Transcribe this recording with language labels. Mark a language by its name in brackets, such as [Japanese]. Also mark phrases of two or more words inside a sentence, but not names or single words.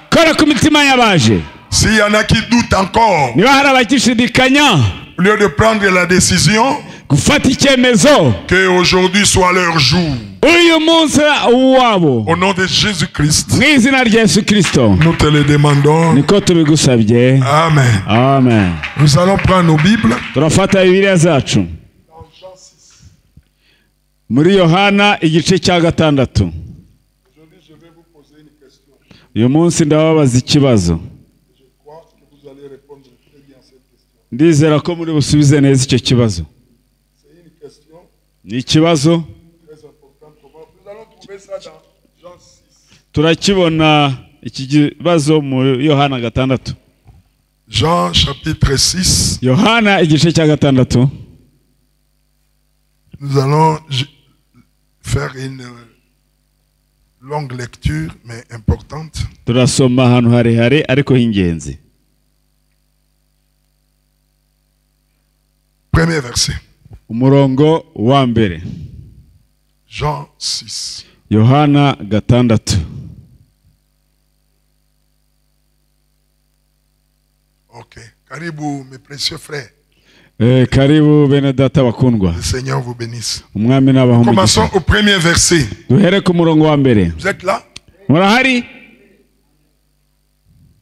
[French] S'il y en a qui doutent encore, au lieu de prendre la décision, que aujourd'hui soit leur jour. Au nom de Jésus-Christ, nous te le demandons. Amen. Amen. Nous allons prendre nos Bibles. Dans Jean 6. [Kinyarwanda] Muri Yohana igice cya gatandatu. [French] Aujourd'hui, je vais vous poser une question. [Kinyarwanda] Uyu munsi ndababaza ikibazo. [French] Je crois que vous allez répondre très bien à cette question. [Kinyarwanda] Ndizera ko muri busubize neza icyo kibazo. [French] C'est une question. [Kinyarwanda] Ni ikibazo. [French] Nous allons trouver ça dans Jean 6. [Kinyarwanda] Turakibona iki kibazo mu Yohana gatandatu. [French] Jean chapitre 6. [Kinyarwanda] Yohana igice cya gatandatu. [French] Nous allons faire une longue lecture mais importante. [Kinyarwanda] Turasoma ahantu harehare ariko hingenzi. [French] Premier verset. [Kinyarwanda] Umurongo wa mbere. [French] Jean 6. [Kinyarwanda] Yohana gatandatu. Ok. [French] Karibu mes précieux frères. [Kinyarwanda] Karibu bene data bakundwa. [French] Le Seigneur vous bénisse. [Kinyarwanda] Umwami n'abaho. [French] Commençons au premier verset. [Kinyarwanda] Duhere ku murongo wa mbere. [French] Vous êtes là? [Kinyarwanda] Murahari?